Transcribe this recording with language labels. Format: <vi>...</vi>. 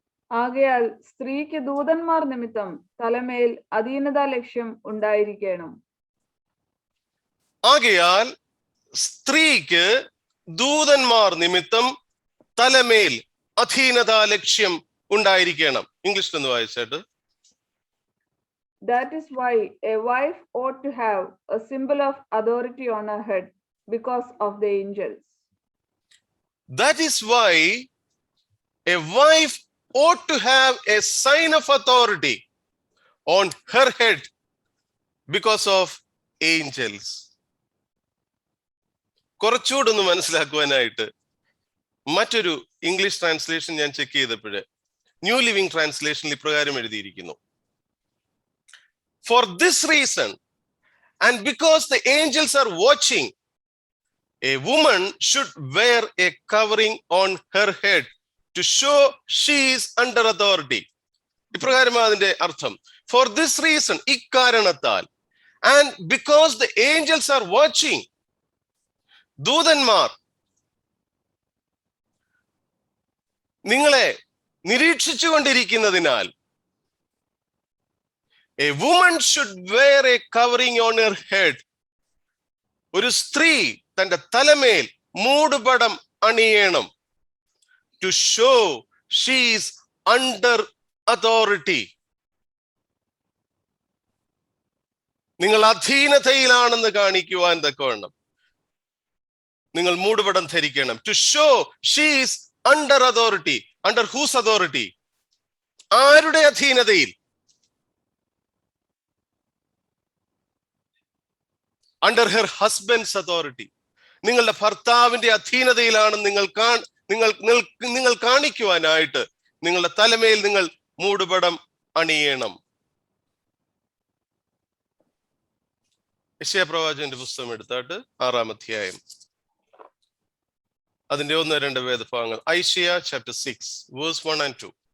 <ml>ആകയാൽ സ്ത്രീക്ക് ദൂതന്മാർ നിമിത്തം തലമേൽ അധീനതാ ലക്ഷ്യം ഉണ്ടായിരിക്കണം. ആകയാൽ സ്ത്രീക്ക് ദൂതന്മാർ നിമിത്തം തലമേൽ അധീനതാ ലക്ഷ്യം ഉണ്ടായിരിക്കണം. ഇംഗ്ലീഷിൽ ഒന്ന് വായിച്ചാട്ട്.</ml> <en>That is why a wife ought to have a symbol of authority on her head because of the angels. That is why a wife ought to have a sign of authority on her head because of angels.</en> <ml>കുറച്ചുകൂടൊന്ന് മനസ്സിലാക്കുവാനായിട്ട് മറ്റൊരു English translation ഞാൻ check ചെയ്തപ്പോഴ് new living ട്രാൻസ്ലേഷനിൽ ഇപ്രകാരം എഴുതിയിരിക്കുന്നു.</ml> <en>For this reason and because the angels are watching, a woman should wear a covering on her head to show she is under authority.</en> <ml>ഇപ്രകാരമാണ് അതിന്റെ അർത്ഥം.</ml> <en>For this reason,</en> <ml>ഇക്കാരണത്താൽ,</ml> <en>and because the angels are watching,</en> <ml>ദൂതന്മാർ നിങ്ങളെ നിരീക്ഷിച്ചു കൊണ്ടിരിക്കുന്നതിനാൽ,</ml> <en>a woman should wear a covering on her head.</en> <ml>ഒരു സ്ത്രീ തന്റെ തലമേൽ മൂടുപടം അണിയണം.</ml> <en>To show she is under authority.</en> <ml>നിങ്ങൾ അധീനതയിലാണെന്ന് കാണിക്കുവാൻ തക്കവണ്ണം നിങ്ങൾ മൂടുപടം ധരിക്കണം.</ml> <en>To show she is under authority. Under whose authority?</en> <ml>ആരുടെ അധീനതയിൽ?</ml> <en>Under her husband's authority.</en> <ml>നിങ്ങളുടെ ഭർത്താവിന്റെ അധീനതയിലാണ് നിങ്ങൾ കാണിക്കുവാനായിട്ട് നിങ്ങളുടെ തലമേൽ നിങ്ങൾ മൂടുപടം അണിയണം. യെശയ്യാ പ്രവാചകന്റെ പുസ്തകം എടുത്താട്ട് 6-ാം അധ്യായം അതിന്റെ 1-2 വേദഭാഗങ്ങൾ.</ml> <en>Isaiah chapter 6 verse 1 and 2.</en>